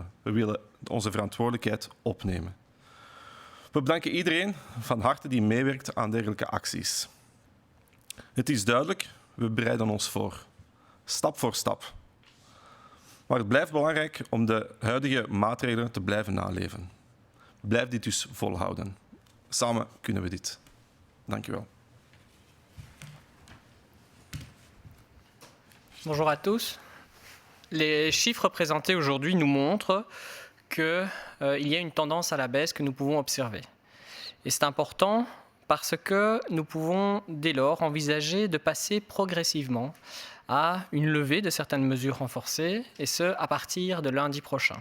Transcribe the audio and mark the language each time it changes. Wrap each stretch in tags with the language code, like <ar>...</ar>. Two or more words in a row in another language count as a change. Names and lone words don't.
<nl>We willen onze verantwoordelijkheid opnemen. We bedanken iedereen van harte die meewerkt aan dergelijke acties. Het is duidelijk, we bereiden ons voor. Stap voor stap. Maar het blijft belangrijk om de huidige maatregelen te blijven naleven. Blijf dit dus volhouden. Samen kunnen we dit. Dank u wel.</nl> <fr>Bonjour à tous. Les chiffres présentés aujourd'hui nous montrent qu'il y a une tendance à la baisse que nous pouvons observer. Et c'est important parce que nous pouvons dès lors envisager de passer progressivement à une levée de certaines mesures renforcées, et ce, à partir de lundi prochain.</fr>